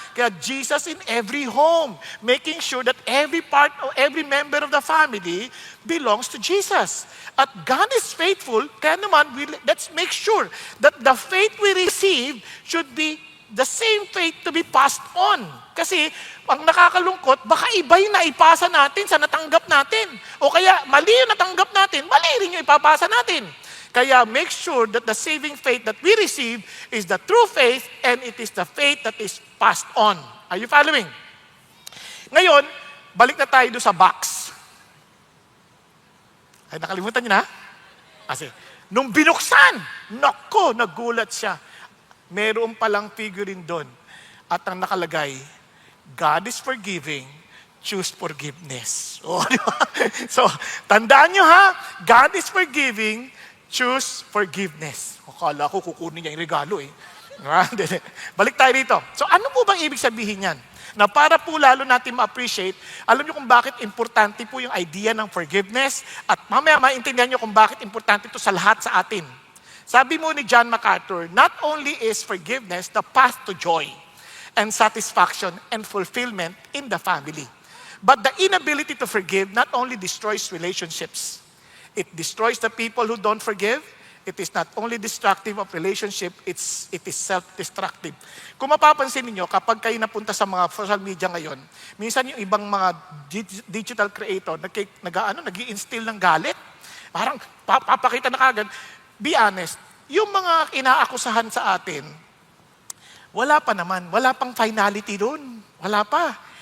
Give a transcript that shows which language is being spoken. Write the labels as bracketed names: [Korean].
[Filipino] Kaya [English] Jesus in every home, making sure that every part of every member of the family belongs to Jesus. At God is faithful, [Filipino] kaya naman, [English] let's make sure that the faith we receive should be the same faith to be passed on. [Filipino] Kasi, ang nakakalungkot, baka iba yung naipasa natin sa natanggap natin. O kaya, mali yung natanggap natin, mali rin yung ipapasa natin. Kaya [English] make sure that the saving faith that we receive is the true faith and it is the faith that is passed on. Are you following? [Filipino] Ngayon, balik na tayo doon sa box. Ay, nakalimutan niyo na? Kasi, nung binuksan, nako, nagulat siya. Meron palang figurine doon. At ang nakalagay, [English] God is forgiving, choose forgiveness. [Filipino] Oh, di ba? [English] So, [Filipino] tandaan nyo ha, [English] God is forgiving, choose forgiveness. [Filipino] Akala ko kukunin niya yung regalo eh. Balik tayo dito. So ano po bang ibig sabihin yan? Na para po lalo natin ma-appreciate, alam niyo kung bakit importante po yung idea ng forgiveness at mamaya maintindihan niyo kung bakit importante ito sa lahat sa atin. Sabi mo ni [English] John MacArthur, not only is forgiveness the path to joy and satisfaction and fulfillment in the family, but the inability to forgive not only destroys relationships, it destroys the people who don't forgive. It is not only destructive of relationship, it is self-destructive. [Filipino] Kung mapapansin niyo kapag kayo napunta sa mga social media ngayon, minsan yung ibang mga digital creator, nag-i-instill ng galit, parang papakita na kagad. [English] Be honest, [Filipino] yung mga inaakusahan sa atin, wala pa naman, wala pang finality doon. Wala pa.